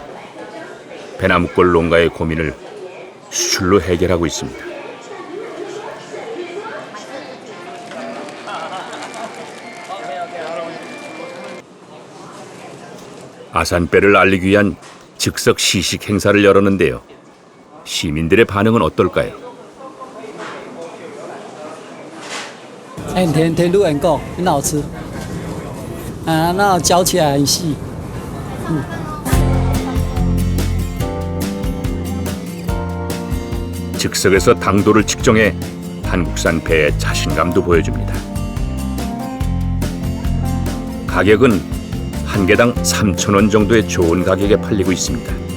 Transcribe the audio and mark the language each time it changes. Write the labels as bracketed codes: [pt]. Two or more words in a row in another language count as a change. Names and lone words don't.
[ko] 배나무골 농가의 고민을 수출로 해결하고 있습니다. 아산배를 알리기 위한 즉석 시식 행사를 열었는데요. 시민들의 반응은 어떨까요? [zh] 很甜，甜度很够，很好吃。那嚼起来很细。 [ko] 즉석에서 당도를 측정해 한국산 배의 자신감도 보여줍니다. 가격은 한 개당 3,000원 정도의 좋은 가격에 팔리고 있습니다.